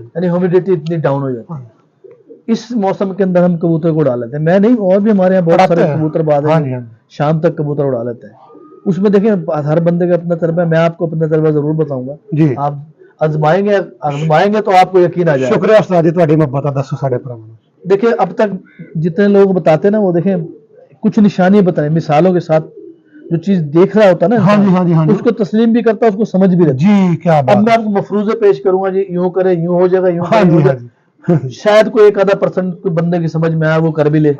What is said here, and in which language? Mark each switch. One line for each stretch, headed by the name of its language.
Urdu: یعنی ہیومیڈیٹی اتنی ڈاؤن ہو جاتی ہے. اس موسم کے اندر ہم کبوتر کو اڑا لیتے ہیں. میں نہیں اور بھی ہمارے یہاں بہت سارے کبوتر باز ہیں شام تک کبوتر اڑا لیتے ہیں. اس میں دیکھیں ہر بندے کا اپنا تجربہ ہے. میں آپ کو اپنا تجربہ ضرور بتاؤں گا جی. آپ آزمائیں گے تو آپ کو یقین آ جائے گا.
Punjabi: شکریہ استاد جی تہاڈی محبت دا دسو ساڈے پرا.
Urdu: دیکھیں اب تک جتنے لوگ بتاتے ہیں نا وہ دیکھیں کچھ نشانی بتائیں مثالوں کے ساتھ جو چیز دیکھ رہا ہوتا ہے نا اس کو تسلیم بھی کرتا ہے اس کو سمجھ بھی رہتا جی. کیا بات. اب میں آپ کو مفروضے پیش کروں گا جی یوں کرے یوں ہو جائے گا یوں شاید کوئی 1-آدھا% کوئی بندے کی سمجھ میں آئے وہ کر بھی لے.